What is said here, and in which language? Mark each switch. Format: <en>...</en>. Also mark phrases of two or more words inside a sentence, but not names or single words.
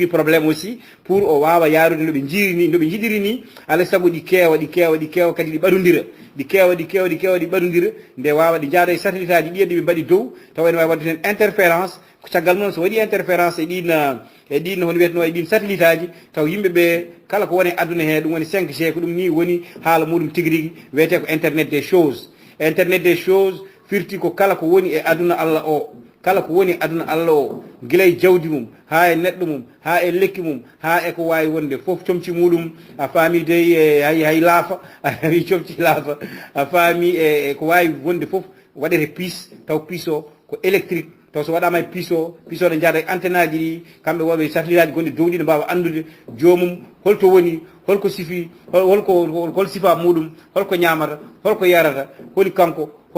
<fr>probléme aussi pour</fr> <ff>o wawa yarude noɓe jirini noɓe jiɗiri ni alay saago ɗi keewa kadi ɗi ɓaɗodira ɗi keewa ɗi ɓaɗodira nde wawa ɗi jaada e satellite aji ɗi ɓe mbaɗi dow tawa ene wawi wadde hen interférence ko caggal noon so waɗi interférence e ɗin hono wiyetno e ɗin satellite aji taw yimɓeɓe kala ko woni aduna he ɗum woni 5G ko ɗum ni woni haala muɗum tigui rigui wiyete ko</ff> <fr>internet des choses</fr> <ff>firti ko kala ko woni e aduna Allah o kala ko woni aduna Allah o gila e jawdi mum ha e neɗɗo mum ha e lekki mum ha e ko wawi wonde foof comci muɗum a faami dey hay laafa awi comci laafa a faami e ko wawi wonde foof waɗete piis taw piis o ko électrique taw so waɗama e piis o ɗe jaada e antenne aji ɗi kamɓe woɓe satellite aji gonɗi dow ɗi ne mbawa andude jomum holto woni holko sifi hol sifa muɗum holko ñamata holko yarata holi kanko</ff>